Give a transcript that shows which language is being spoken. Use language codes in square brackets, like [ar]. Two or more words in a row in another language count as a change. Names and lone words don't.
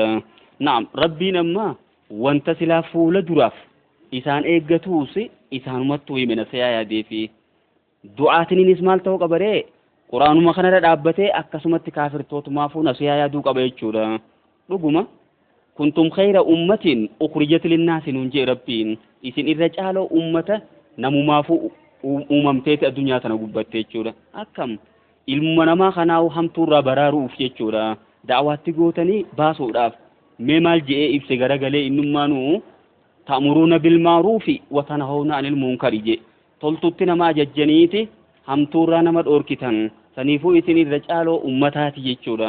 [om] Naam rabbiin amma wanta silaa fuula duraaf isaan eeggatuus isaanumattuu himena siyaa yaadeefi du'aatiniinis maal ta'uu qabaree quraanuma kanarra dhaabbatee akkasumatti kaafirtootumaafuu nasiyaa yaaduu qaba jechuudha. Dhuguma [ar] كنتم خير أمة أخرجت للناس [om] nuun jee rabbiin isin irra caaloo ummata namumaafuu uumamteeti addunyaa tana gubbatte jechuudha. Akkam ilma namaa kanaa hamtuurraa baraaruuf jechuudha. Da'awaatti gootanii baasuudhaaf mee maal je'ee ibse garagalee innummaanuu [ar] تأمرون بالمعروف وتنهون عن المنكر [om] je toltutti nama ajajjaniiti hamtuurraa nama dhoorkitan saniifuu isin irra caaloo ummataati jechuudha.